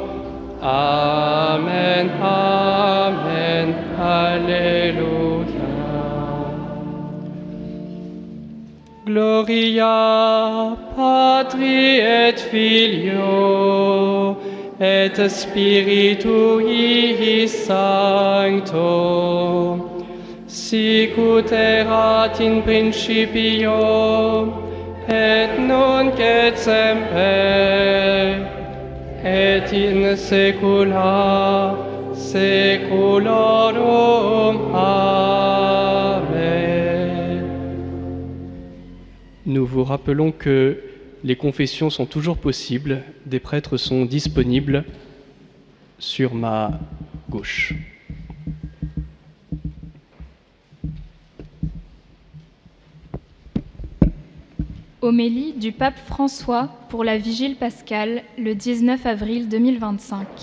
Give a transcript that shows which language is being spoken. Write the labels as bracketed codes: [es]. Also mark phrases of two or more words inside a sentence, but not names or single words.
[la] Amen, Amen, Alléluia. Gloria Patri et Filio et Spiritui Sancto, sicut erat in principio et nunc et semper et in saecula saeculorum. Amen. [fr] Nous vous rappelons que les confessions sont toujours possibles. Des prêtres sont disponibles sur ma gauche. Homélie du pape François pour la Vigile pascale, le 19 avril 2025.